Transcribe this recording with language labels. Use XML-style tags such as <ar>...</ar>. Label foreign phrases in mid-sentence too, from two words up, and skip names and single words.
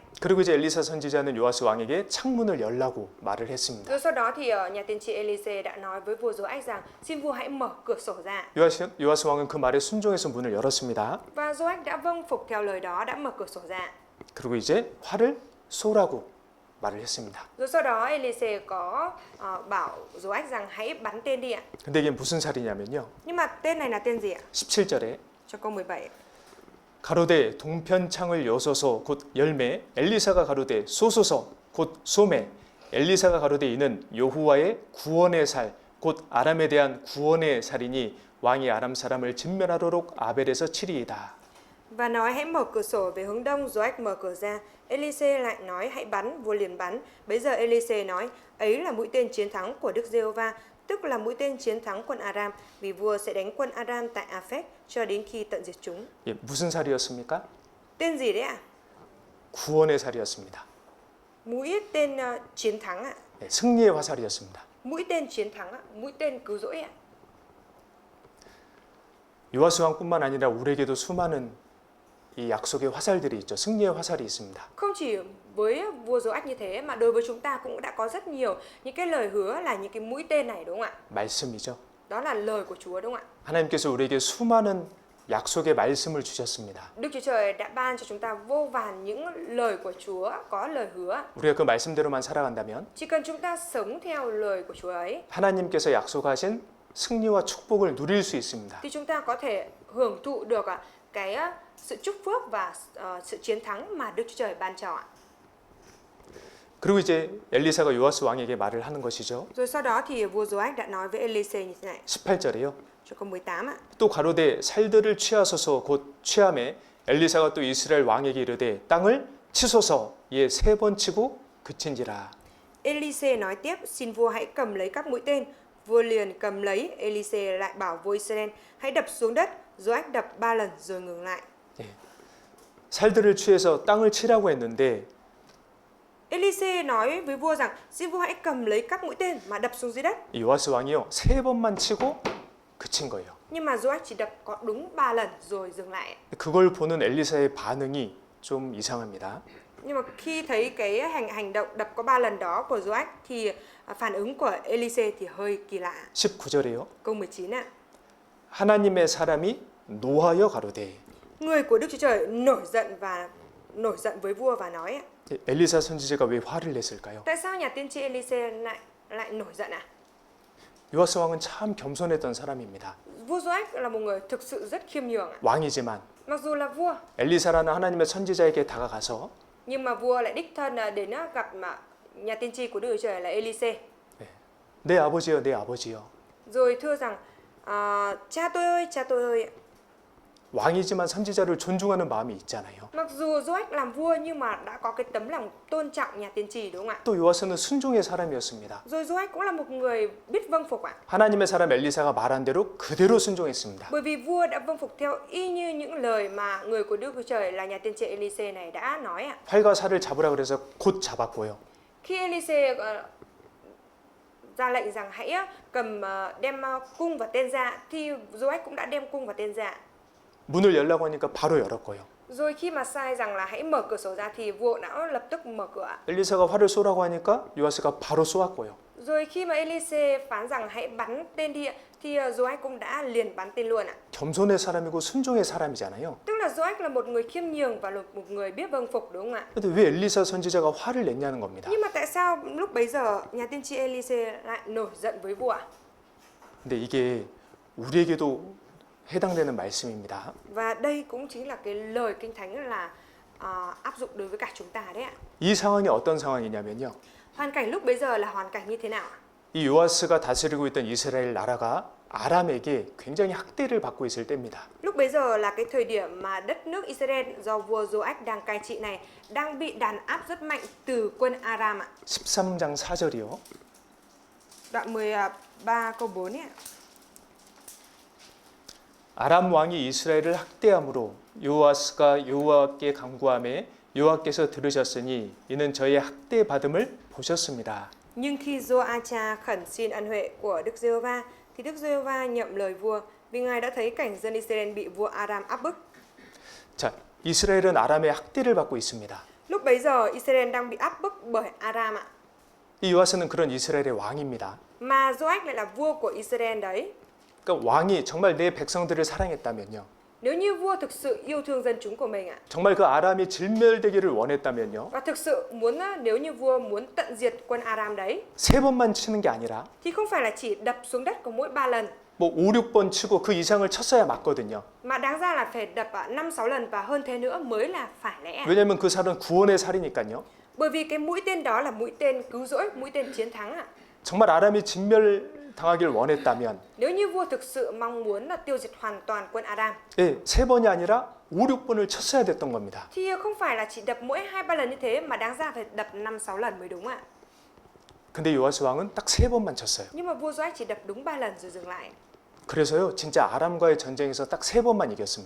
<ko>그리고 이제 엘리사 선지자는 요아스 왕에게 창문을 열라고 말을 했습니다.</ko> <vi>Rồi sau đó thì nhà tiên tri Elise đã nói với vua Joach rằng xin vua hãy mở cửa sổ ra.</vi> <ko>요아스 왕은 그 말에 순종해서 문을 열었습니다.</ko> <vi>Và Joach đã vâng phục theo lời đó, đã mở cửa sổ ra.</vi> <ko>그리고 이제 활을 쏘라고 말을 했습니다.</ko> <vi>Rồi sau đó Elise có bảo Joach rằng hãy bắn tên đi ạ.</vi> <ko>근데 이게 무슨 살이냐면요.</ko> <vi>Nhưng mà tên này là tên gì ạ?</vi> <ko>17절에</ko> <vi>Cho câu 17.</vi> <ko>가로되 동편창을 여소서 곧 열매 엘리사가 가로되 쏘소서 곧 쏘매 엘리사가 가로되 이는 여호와의 구원의 살 곧 아람에 대한 구원의 살이니 왕이 아람 사람을 진멸하도록 아벨에서 치리이다.</ko> <vi>Và nói hãy mở cửa sổ về hướng đông, Joach mở cửa ra. Elise lại nói hãy bắn, vua liền bắn. Bấy giờ Elise nói ấy là mũi tên chiến thắng của Đức Giê-hô-va, tức là mũi tên chiến thắng quân Aram, vì vua sẽ đánh quân Aram tại Aphek cho đến khi tận diệt chúng.</vi> <ko>무슨 살이었습니까?</ko> <vi>Tên gì đấy ạ?</vi> <ko>구원의 살이었습니다.</ko> <vi>Mũi tên chiến thắng ạ.</vi> <ko>승리의 화살이었습니다.</ko> <vi>Mũi tên chiến thắng ạ, mũi tên cứu rỗi ạ.</vi> <ko>요아스 왕뿐만 아니라 우리에게도 수많은 이 약속의 화살들이 있죠. 승리의 화살이 있습니다.</ko> <vi>Không chỉ với vua Joach như thế mà đối với chúng ta cũng đã có rất nhiều những cái lời hứa là những cái mũi tên này, đúng không ạ?</vi> <ko>말씀이죠.</ko> <vi>Đó là lời của Chúa, đúng không ạ?</vi> <ko>하나님께서 우리에게 수많은 약속의 말씀을 주셨습니다.</ko> <vi>Đức Chúa Trời đã ban cho chúng ta vô vàn những lời của Chúa, có lời hứa.</vi> <ko>우리가 그 말씀대로만 살아간다면</ko> <vi>Chỉ cần chúng ta sống theo lời của Chúa ấy</vi> <ko>하나님께서 약속하신 승리와 축복을 누릴 수 있습니다.</ko> <vi>thì chúng ta có thể hưởng thụ được cái sự chúc phước và sự chiến thắng mà Đức Chúa Trời ban cho ạ.</vi> <ko>그리고 이제 엘리사가 요아스 왕에게 말을 하는 것이죠.</ko> <vi>Rồi sau đó thì vua Joach đã nói với Elise như thế này.</vi> <ko>18절에요.</ko> <vi>Cho câu 18 ạ.</vi> <ko>또 가로되 살들을 취하소서 곧 취함에 엘리사가 또 이스라엘 왕에게 이르되 땅을 치소서 이에 3번 치고 그친지라.</ko> <vi>Elise nói tiếp, xin vua hãy cầm lấy các mũi tên. Vua liền cầm lấy, Elise lại bảo vua Israel hãy đập xuống đất. Joach đập 3 lần rồi ngừng lại.</vi> <ko>살들을 취해서 땅을 치라고 했는데</ko> <vi>Elise nói với vua rằng xin vua hãy cầm lấy các mũi tên mà đập xuống dưới đất.</vi> <ko>이 요아스 왕이요 3번만 치고 그친 거예요.</ko> <vi>Nhưng mà Joach chỉ đập có đúng 3 lần rồi dừng lại.</vi> <ko>그걸 보는 엘리사의 반응이 좀 이상합니다.</ko> <vi>Nhưng mà khi thấy cái hành động đập có 3 lần đó của Joach thì phản ứng của Elise thì hơi kỳ lạ.</vi> <ko>19절에요.</ko> <vi>Câu 19 ạ.</vi> <ko>하나님의 사람이 노하여 가로되.</ko> <vi>Người của Đức Chúa Trời nổi giận với vua và nói</vi> <ko>엘리사 선지자가 왜 화를 냈을까요?</ko> <vi>tại sao nhà tiên tri Elise lại nổi giận ạ?</vi> <ko>요아스 왕은 참 겸손했던 사람입니다.</ko> <vi>Vua Joach là một người thực sự rất khiêm nhường ạ.</vi> <ko>왕이지만</ko> <vi>Mặc dù là vua,</vi> <ko>엘리사라는 하나님의 선지자에게 다가가서</ko> <vi>nhưng mà vua lại đích thân đến gặp mà nhà tiên tri của Đức Chúa Trời là Elise.</vi> <ko>내 아버지여, 내 아버지여.</ko> <vi>Rồi thưa rằng cha tôi ơi.</vi> <ko>왕이지만 선지자를 존중하는 마음이 있잖아요.</ko> <vi>Mặc dù Joach làm vua nhưng mà đã có cái tấm lòng tôn trọng nhà tiên tri đúng không ạ?</vi> <ko>또 요아스는 순종의 사람이었습니다.</ko> <vi>Rồi Joach cũng là một người biết vâng phục ạ.</vi> <ko>하나님의 사람 엘리사가 말한 대로 그대로 순종했습니다.</ko> <vi>Bởi vì vua đã vâng phục theo y như những lời mà người của Đức Chúa Trời là nhà tiên tri Elise này đã nói ạ.</vi> <ko>활과 살을 잡으라 그래서 곧 잡았고요.</ko> <vi>Khi Elise ra lệnh rằng hãy cầm đem cung và tên ra thì Joach cũng đã đem cung và tên ra.</vi> <ko>문을 열라고 하니까 바로 열었고요.</ko> <vi>Rồi khi mà sai rằng là hãy mở cửa sổ ra thì vua đã lập tức mở cửa.</vi> <ko>엘리사가 활을 쏘라고 하니까 요아스가 바로 쏘았고요.</ko> <vi>Rồi khi mà Elise phán rằng hãy bắn tên đi thì Joach cũng đã liền bắn tên luôn ạ.</vi> <ko>겸손의 사람이고 순종의 사람이잖아요.</ko> <vi>Tức là Joach là một người khiêm nhường và một người biết vâng phục đúng không ạ?</vi> <ko>근데 왜 엘리사 선지자가 화를 냈냐는 겁니다.</ko> <vi>Nhưng mà tại sao lúc bấy giờ nhà tiên tri Elise lại nổi giận với vua?</vi> <ko>근데 이게 우리에게도 해당되는 말씀입니다.</ko> <vi>Và đây cũng chính là cái lời Kinh Thánh là áp dụng đối với cả chúng ta đấy ạ.</vi> <ko>이 상황이 어떤 상황이냐면요.</ko> <vi>Hoàn cảnh lúc bấy giờ là hoàn cảnh như thế nào ạ?</vi> <ko>이 요아스가 다스리고 있던 이스라엘 나라가 아람에게 굉장히 학대를 받고 있을 때입니다.</ko> <vi>Lúc bấy giờ là cái thời điểm mà đất nước Israel do vua Joach đang cai trị này đang bị đàn áp rất mạnh từ quân Aram ạ.</vi> <ko>13장 4절이요.</ko> <vi>Đoạn 13 câu 4 ấy ạ.</vi> <ko>아람 왕이 이스라엘을 학대함으로 요아스가 여호와께 간구하매 여호와께서 들으셨으니 이는 저의 학대 받음을 보셨습니다.</ko> <vi>Nhưng khi Joacha khẩn xin ân huệ của Đức Giê-hô-va thì Đức Giê-hô-va nhậm lời vua vì ngài đã thấy cảnh dân Israel bị vua Aram áp bức.</vi> <ko>자, 이스라엘은 아람의 학대를 받고 있습니다.</ko> <vi>Lúc bấy giờ Israel đang bị áp bức bởi Aram ạ.</vi> <ko>이 요아스는 그런 이스라엘의 왕입니다.</ko> <vi>Mà Joach lại là vua của Israel đấy.</vi> <ko>그러니까 왕이 정말 내 백성들을 사랑했다면요.</ko> <vi>Nếu như vua thực sự yêu thương dân chúng của mình ạ,</vi> <ko>정말 그 아람이 질멸되기를 원했다면요.</ko> <vi>và thực sự muốn nếu như vua muốn tận diệt quân Aram đấy,</vi> <ko>세 번만 치는 게 아니라</ko> <vi>thì không phải là chỉ đập xuống đất có mỗi 3 lần,</vi> <ko>뭐 5, 6번 치고 그 이상을 쳤어야 맞거든요.</ko> <vi>mà đáng ra là phải đập 5-6 lần và hơn thế nữa mới là phải lẽ.</vi> <ko>왜냐하면 그 살은 구원의 살이니까요.</ko> <vi>Bởi vì cái mũi tên đó là mũi tên cứu rỗi, mũi tên chiến thắng ạ.</vi> <ko>정말 아람이 진멸당하길 원했다면</ko> <vi>Nếu như vua thực sự mong muốn là tiêu diệt hoàn toàn quân Aram,</vi> <ko>예, 세 번이 아니라 5, 6번을 쳤어야 됐던 겁니다.</ko> <vi>thì không phải là chỉ đập mỗi 2-3 lần như thế mà đáng ra phải đập 5-6 lần mới đúng ạ.</vi> <ko>근데 요아스 왕은 딱 세 번만 쳤어요.</ko> <vi>Nhưng mà vua Joach chỉ đập đúng 3 lần rồi dừng lại.</vi> <ko>그래서요, 진짜 아람과의 전쟁에서 딱 세 번만 이겼습니다.</ko>